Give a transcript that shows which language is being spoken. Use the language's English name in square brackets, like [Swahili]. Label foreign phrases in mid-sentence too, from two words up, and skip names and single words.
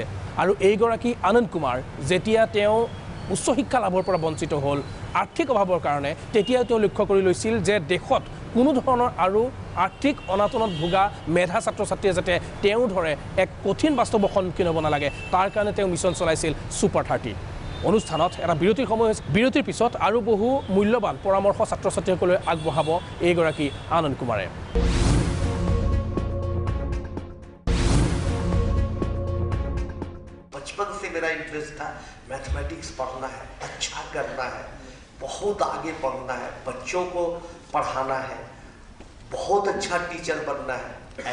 [Assamese] আৰু এইগৰাকী আনন্দ কুমাৰ যেতিয়া তেওঁ উচ্চ শিক্ষা লাভৰ পৰা বঞ্চিত হ'ল আৰ্থিক অভাৱৰ কাৰণে, তেতিয়াও তেওঁ লক্ষ্য কৰি লৈছিল যে দেশত কোনো ধৰণৰ আৰু আৰ্থিক অনাটনত ভোগা মেধা ছাত্ৰ ছাত্ৰীয়ে যাতে তেওঁ ধৰে এক কঠিন বাস্তৱৰ সন্মুখীন হ'ব নালাগে, তাৰ কাৰণে তেওঁ মিছন চলাইছিল ছুপাৰ 30। অনুষ্ঠানত এটা বিৰতিৰ সময় হৈছে। বিৰতিৰ পিছত আৰু বহু মূল্যৱান পৰামৰ্শ ছাত্ৰ ছাত্ৰীসকললৈ আগবঢ়াব এইগৰাকী আনন্দ কুমাৰে। [Hindi] बचपन से मेरा इंटरेस्ट था, मैथमेटिक्स पढ़ना है, अच्छा करना है, बहुत आगे पढ़ना है, बच्चों को पढ़ाना है, बहुत अच्छा टीचर बनना है।